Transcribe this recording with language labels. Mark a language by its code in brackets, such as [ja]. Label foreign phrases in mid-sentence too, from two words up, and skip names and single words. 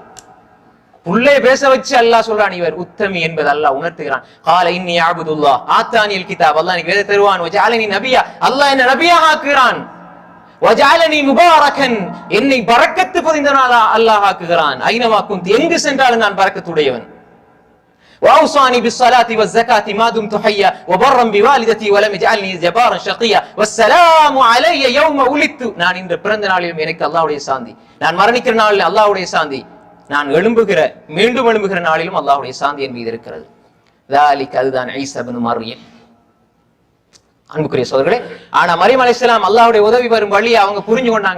[ta] புள்ளை பேச வச்சு அல்லாஹ் சொல்றான் இவர் உத்தமி என்பது அல்லாஹ் உணர்த்துகிறான். [ar] قال إني عبد الله آتاني الكتاب, [ta] அல்லாஹ் எனக்கு வேத தருவான். [ar] وجعلني نبيا, [ta] அல்லாஹ் என்ன நபியாக ஆக்குகிறான். [ar] وجعلني مباركا, [ta] என்னை பரக்கத்து பொதிந்தவனாக அல்லாஹ் ஆக்குகிறான். [ar] أينما كنت, [ta] எங்கு சென்றாலும் நான் பரக்கத்துடையவன். [ar] وأوصاني بالصلاة والزكاة ما دمت حيا وبرا بوالدتي ولم يجعلني جبارا شقيا والسلام علي يوم ولدت. [ta] நான் இந்த பிறந்த நாளிலும் எனக்கு அல்லாஹ்வுடைய சாந்தி, நான் மரணிக்கிற நாளில் அல்லாஹ்வுடைய சாந்தி, நான் மீண்டும் எழும்புகிற நாளிலும் அல்லாஹ்வுடைய சாந்தி என் மீது இருக்கிறது. ذلك அதுதான் ஈசா இப்னு மர்யம். அன்புக்குரிய சகோதரர்களே, ஆனா மரியம் அலைஹிஸ்ஸலாம் அல்லாஹ்வுடைய உதவி வரும் வழியை அவங்க புரிஞ்சு கொண்டாங்க.